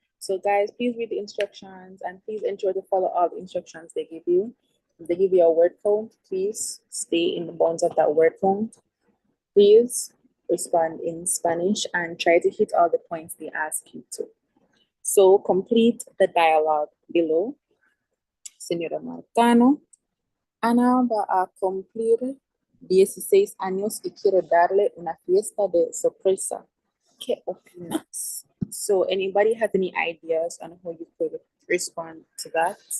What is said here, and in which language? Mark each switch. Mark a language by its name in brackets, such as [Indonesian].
[English] So, guys, please read the instructions and please ensure to follow all the instructions they give you. If they give you a word count, please stay in the bounds of that word count. Please respond in Spanish and try to hit all the points they ask you to. So, complete the dialogue below. [Spanish] Señora Marcano, Ana va a cumplir 16 años y quiero darle una fiesta de sorpresa. ¿Qué opinas? [English] So, anybody have any ideas on how you could respond to that?